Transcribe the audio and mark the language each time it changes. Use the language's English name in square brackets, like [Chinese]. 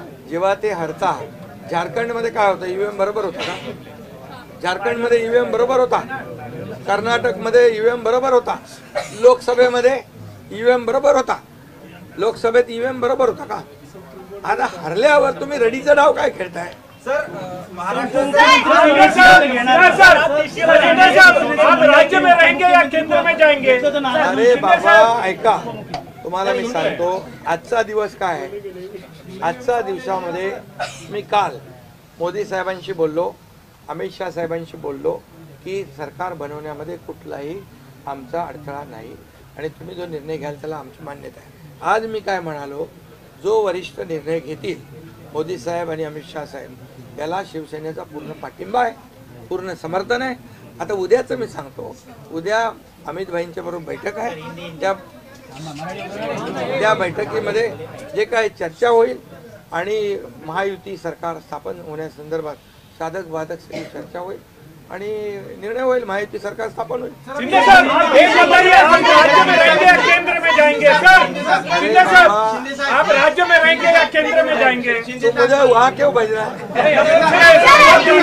[Marathi] जेव्हा ते हरता झारखंडमध्ये काय होतं, ईव्हीएम बरोबर होता का? झारखंडमध्ये ईव्हीएम बरोबर होता, कर्नाटकमध्ये ईव्हीएम बरोबर होता, लोकसभेमध्ये ईव्हीएम बरोबर होता, लोकसभेत ईव्हीएम बरोबर होता का? आता हरल्यावर तुम्ही रडीचा डाव काय खेळताय? [Hindi] राज्य में रहेंगे या केंद्र में जाएंगे? [Marathi] अरे बाबा ऐका, तुम्हाला मी सांगतो आजचा दिवस काय आहे. आजच्या दिवसामध्ये मी काल मोदी साहेबांशी बोललो, अमित शाह साहेबांशी बोललो की सरकार बनवण्यामध्ये कुठलाही आमचा अडथळा नाही आणि तुम्ही जो निर्णय घ्याल त्याला आमची मान्यता आहे. आज मी काय म्हणालो, जो वरिष्ठ निर्णय घेतील मोदी साहेब आणि अमित शाह साहेब याला शिवसेनेचा पूर्ण पाठिंबा आहे, पूर्ण समर्थन आहे आता उद्याचं मी सांगतो, उद्या अमित भाईंच्या बरोबर बैठक आहे, त्या बैठकीमध्ये जे काय चर्चा होईल आणि महायुती सरकार स्थापन होण्यासंदर्भात साधक बाधक सगळी चर्चा होईल आणि निर्णय होईल, महायुती सरकार स्थापन होईल. [Hindi] शिंदे सर, एक बताइए, आप राज्य में रहेंगे या केंद्र में जाएंगे? सर शिंदे सर, आप राज्य में रहेंगे या केंद्र में जाएंगे? तो मुझे वहाँ क्यों भेज रहा है?